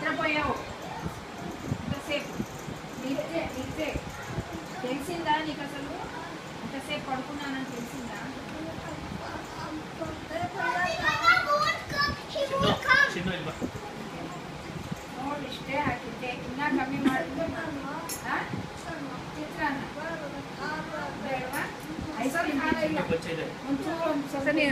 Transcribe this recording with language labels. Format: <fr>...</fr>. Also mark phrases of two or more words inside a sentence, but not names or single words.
<te>అయిపోయావు ఇంతసేపు నీకే తెలిసిందా నీకు అసలు ఇంతసేపు పడుకున్నానని తెలిసిందా</te> <kn>ನೋಡಿ ಇಷ್ಟೇ ಹಾಕಿದ್ದೆ ಇನ್ನ ಕಮ್ಮಿ ಮಾಡಿದ್ರೆ ಚಿತ್ರಾನ್ನ ಬೇಡವಾ</kn> <en>ice cream</en>